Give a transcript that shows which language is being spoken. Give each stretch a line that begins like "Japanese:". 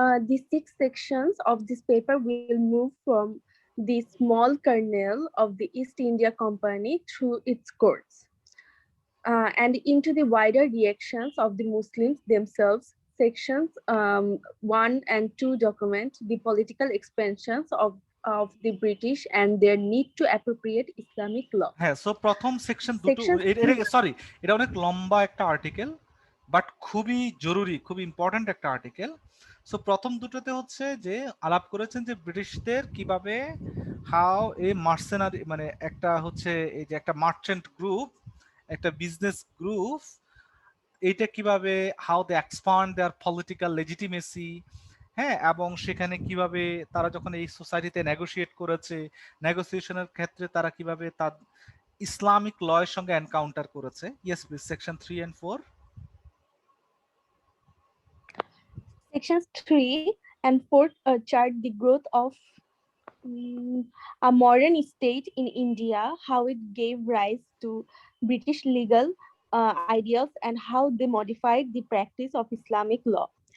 English: The six sections of this paper will move from the small kernel of the East India Company through its courts and into the wider reactions of the Muslims themselves. Sections 1 and 2 document the political expansions of the British and their need to appropriate Islamic law.
Bangla: হ্যাঁ, so প্রথম section দুটো, sorry, এটা অনেক লম্বা একটা article, but খুবই জরুরি, খুব ইম্পর্ট্যান্ট একটা আর্টিকেল। সো প্রথম দুটোতে হচ্ছে যে আলাপ করেছেন যে ব্রিটিশদের কিভাবে
English: how a mercenary,
Bangla: মানে একটা হচ্ছে এই যে একটা মার্চেন্ট গ্রুপ, একটা বিজনেস গ্রুপ এটা কিভাবে
English: how they expand their political legitimacy,
Bangla: হ্যাঁ, এবং সেখানে কিভাবে তারা যখন এই সোসাইটিতে নেগোশিয়েট করেছে, নেগোসিয়েশনের ক্ষেত্রে তারা কিভাবে তার ইসলামিক ল এর সঙ্গে এনকাউন্টার করেছে।
English: Yes please, section 3 and 4। Sections 3 and 4 chart the growth of a modern state in India, how it gave rise to British legal ideals, and how they modified the practice of Islamic law.